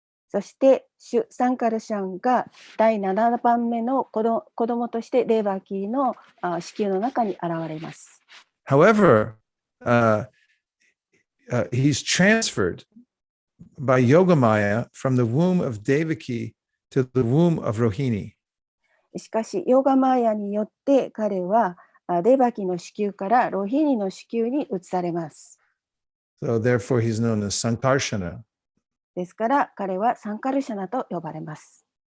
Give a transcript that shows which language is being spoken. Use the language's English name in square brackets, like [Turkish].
[Japanese] そしてシュ・サンカルシャンが第7番目の子供としてデーバーキーの子宮の中に現れます。 [English] However, he's transferred by Yogamaya from the womb of Devaki to the womb of Rohini. [Japanese] しかし、ヨガマーヤによって彼はデーバキの子宮からロヒニの子宮に移されます。 [English] So therefore he's known as Sankarshana. [Japanese] ですから彼はサンカルシャナと呼ばれます。